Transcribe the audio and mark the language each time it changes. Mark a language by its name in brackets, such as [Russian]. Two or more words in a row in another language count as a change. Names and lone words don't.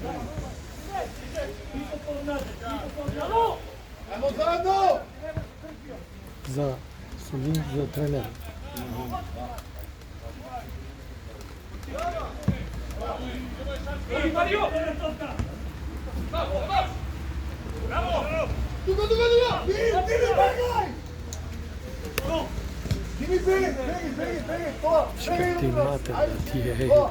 [Serbian] Ajmo zajedno! Za link za trener. Dugo! Dini, begaj! Dini, begaj, to! Čekaj ti mater, da ti je.